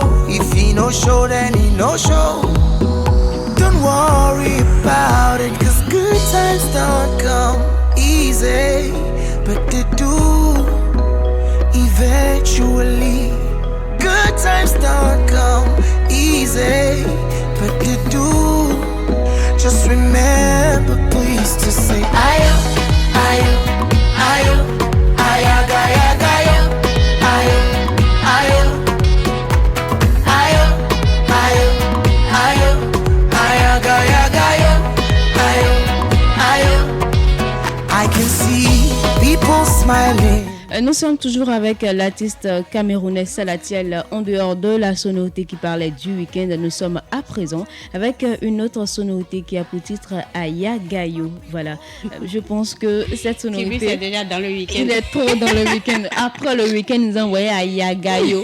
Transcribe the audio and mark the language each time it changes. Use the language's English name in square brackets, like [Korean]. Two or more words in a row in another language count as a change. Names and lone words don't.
[English] If he no show, then he no show. Don't worry about it, 'cause good times don't come easy, but they do eventually. Good times don't come easy, but they do. Just remember, please, to say ayo, ayo, ayo, ayaga, ayaga, ayo, ayo, ayo, ayo, ayo, ayo, ayaga, ayaga, ayo, ayo, ayo. I can see people smiling. [French] Nous sommes toujours avec l'artiste camerounais Salatiel. En dehors de la sonorité qui parlait du week-end, nous sommes à présent avec une autre sonorité qui a pour titre Aya Gayo. Voilà, je pense que cette sonorité... c'est déjà dans le week-end. Il est trop dans le week-end. Après le week-end, nous envoyons Aya Gayo.